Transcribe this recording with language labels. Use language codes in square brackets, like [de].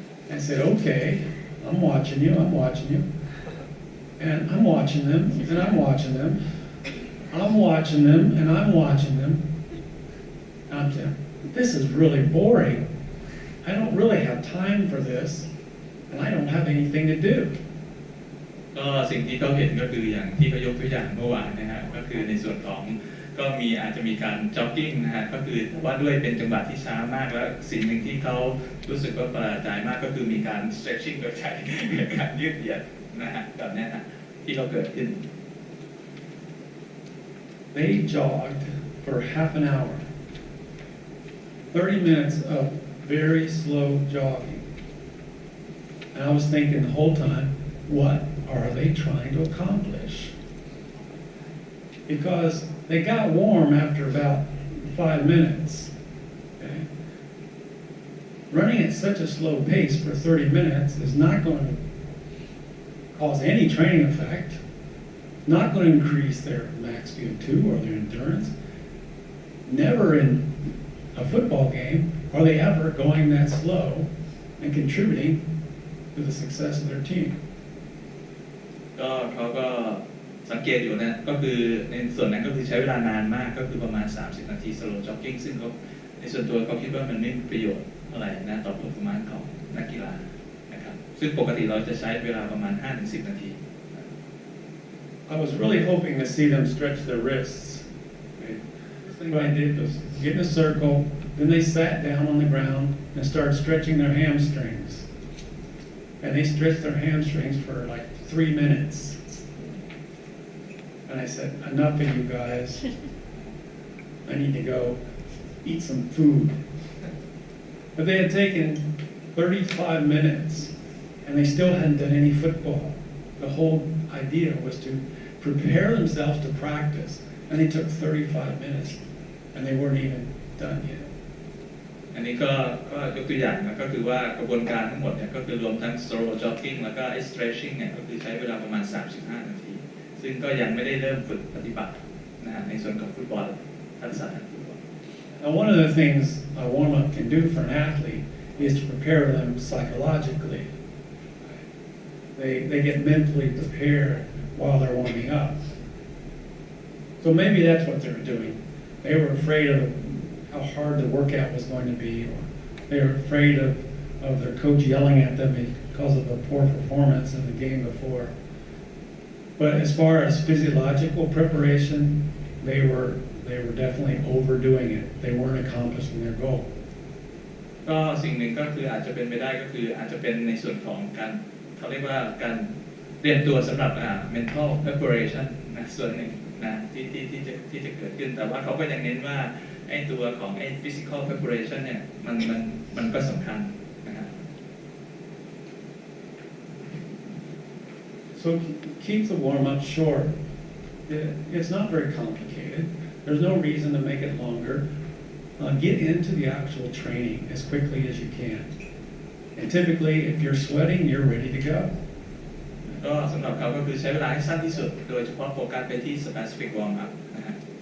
[en] I said, okay, I'm watching you. And I'm watching them, and I'm watching them. I'm watching them, and I'm watching them. I'm saying, this is really boring. I don't really have time for this, and I don't have anything to do. [th] ก็สิ่งที่เขาเห็นก็คืออย่างที่เขายกตัวอย่างเมื่อวานนะฮะก็คือในส่วนของก็อาจจะมีการจ็อกกิ้งนะฮะก็คือว่าด้วยเป็นจังหวะที่ช้ามากแล้วสิ่งหนึ่งที่เขารู้สึกว่าประหลาดใจมากก็คือมีการ stretching โดยใช้การยืดเหยียดนะฮะแบบนี้นะที่เราเกิดขึ้น [en] They jogged for half an hour, 30 minutes of very slow jogging. And I was thinking the whole time, what are they trying to accomplish? Because they got warm after about 5 minutes. Okay? Running at such a slow pace for 30 minutes is not going to cause any training effect, not going to increase their max VO2 or their endurance. Never in a football game are they ever going that slow and contributing to the success of their team. [th] ก็เขาก็สังเกตอยู่นะก็คือในส่วนนั้นก็คือใช้เวลานานมากก็คือประมาณ30นาที [en] slow jogging [th] ซึ่งเขาในส่วนตัวเขาคิดว่ามันไม่มีประโยชน์อะไรนะต่อ performance ของนักกีฬานะครับซึ่งปกติเราจะใช้เวลาประมาณ 5-10 นาที [en] I was really hoping to see them stretch their wrists. Okay? What I did was get in a circle, then they sat down on the ground and started stretching their hamstrings. And they stretched their hamstrings for like 3 minutes. And I said, enough of you guys. I need to go eat some food. But they had taken 35 minutes and they still hadn't done any football. The whole idea was to prepare themselves to practice, and they took 35 minutes, and they weren't even done yet. [th] อันนี้ก็ยกตัวอย่างนะก็คือว่ากระบวนการทั้งหมดเนี่ยก็คือรวมทั้ง [en] slow jogging [th] แล้วก็ stretching เนี่ยก็คือใช้เวลาประมาณ 35 นาทีซึ่งก็ยังไม่ได้เริ่มฝึกปฏิบัตินะฮะในส่วนของฟุตบอลทักษะทางฟุตบอล [en] Now, one of the things a warm-up can do for an athlete is to prepare them psychologically. They get mentally prepared while they're warming up. So maybe that's what they were doing. They were afraid of how hard the workout was going to be, or they were afraid of their coach yelling at them because of a poor performance in the game before. But as far as physiological preparation, they were definitely overdoing it. They weren't accomplishing their goal. [th] ก็สิ่งหนึ่งก็คืออาจจะเป็นไปได้ก็คืออาจจะเป็นในส่วนของการเขาเรียกว่าการเตรียมตัวสำหรับ [en] mental preparation [th] นะส่วนหนึ่งนะที่จะเกิดขึ้นแต่ว่าเขาก็ยังเน้นว่าไอ้ตัวของไอ้ [en] physical preparation [th] เนี่ยมันก็สำคัญนะครับ [en] So keep the warm-up short. It's not very complicated. There's no reason to make it longer. Get into the actual training as quickly as you can. And typically, if you're sweating, you're ready to go. [th] ก็สำหรับเขาก็คือใช้เวลาให้สั้นที่สุดโดยเฉพาะโฟกัสไปที่ [en] specific warm-up [th] นะฮะ